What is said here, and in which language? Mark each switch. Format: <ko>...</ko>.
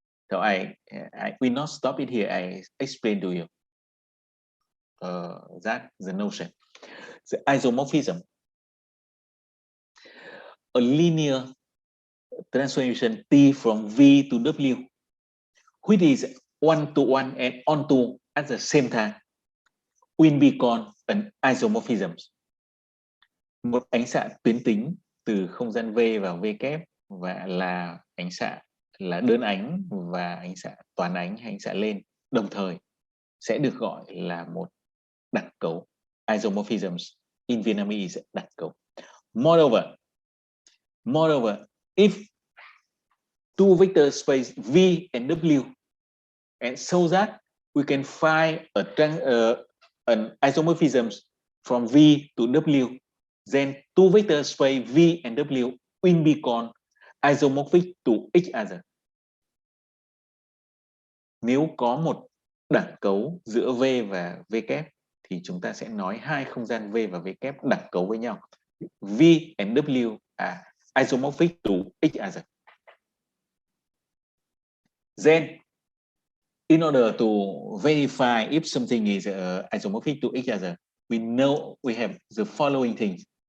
<en>So I will not stop it here. I explain to you that the notion, the isomorphism, a linear transformation T from V to W, which is one-to-one and onto at the same time, will be called an isomorphism.</en> <vi>Một ánh xạ tuyến tính từ không gian V vào V kép và là ánh xạ là đơn ánh và ánh xạ toàn ánh hay ánh xạ lên đồng thời sẽ được gọi là một đặc cấu isomorphisms.</vi> <en>In Vietnamese đặc cấu. Moreover, if two vector space V and W, and so that we can find an isomorphism from V to W, then two vector space V and W will be called isomorphic to each other.</en> <vi>Nếu có một đẳng cấu giữa V và V kép thì chúng ta sẽ nói hai không gian V và V kép đẳng cấu với nhau.</vi> <en>V and W are isomorphic to each other. Then, in order to verify if something is isomorphic to each other, we know we have the following things.</en>